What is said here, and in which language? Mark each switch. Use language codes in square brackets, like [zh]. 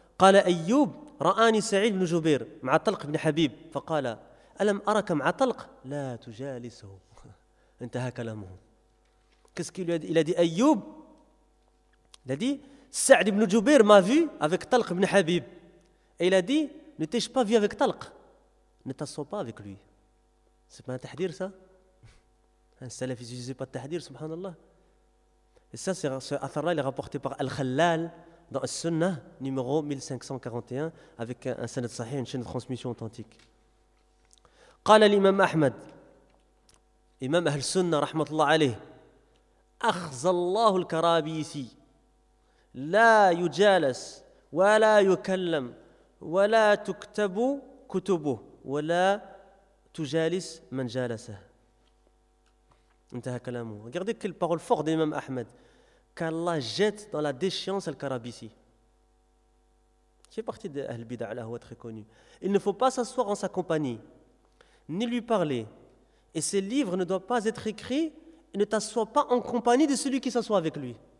[ar] قال أيوب رآني سعيد بن جبير مع طلق بن حبيب فقال ألم أرك مع طلق لا تجالسه انتهى كلامه. [fr] Qu'est-ce qu'il lui a dit? Il a dit Ayyub, il a dit سعد بن جبير m'a vu avec طلق بن حبيب. Et il a dit ne t'ai-je pas vu avec طلق, ne t'assois pas avec lui. C'est pas un tahdir ça? Un salaf il n'utilise pas de tahdir, subhanallah. Et ça c'est ce athar là, il est rapporté par Al-Khalal dans le sunnah numéro 1541 avec un sanad sahih, une chaîne de transmission authentique. [ar] قال الامام احمد امام اهل السنه رحمه الله عليه اخذ الله الكرابيسي لا يجالس ولا يكلم ولا تكتب كتبه ولا تجالس من جالسه. انتهى كلامه. [fr] Regardez quelle parole forte d'imam Ahmed. Qu'Allah jette dans la déchéance Al-Karabisi, qui fait partie de Ahl Bid'a, Allah est très connu. Il ne faut pas s'asseoir en sa compagnie, ni lui parler. Et ses livres ne doivent pas être écrits, et ne t'assois pas en compagnie de celui qui s'assoit avec lui.